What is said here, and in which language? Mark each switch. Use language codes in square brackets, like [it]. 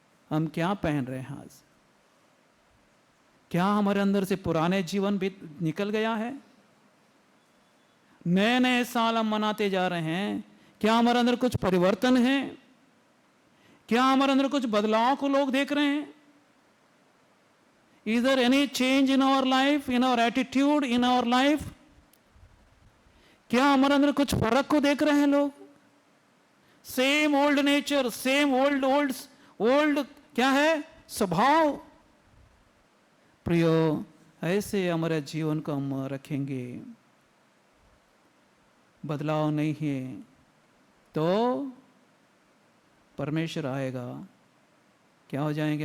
[hi] हम क्या पहन रहे हैं आज? क्या हमारे अंदर से पुराने जीवन भी निकल गया है? नए नए साल हम मनाते जा रहे हैं, क्या हमारे अंदर कुछ परिवर्तन है? क्या हमारे अंदर कुछ बदलाव को लोग देख रहे हैं? [en] Is there any change in our life, in our attitude, in our life? [hi] क्या हमारे अंदर कुछ फर्क को देख रहे हैं लोग? [en] same old nature, same old [hi] क्या है? स्वभाव। प्रियो, ऐसे हमारे जीवन को हम रखेंगे, बदलाव नहीं है तो परमेश्वर आएगा, क्या हो जाएंगे?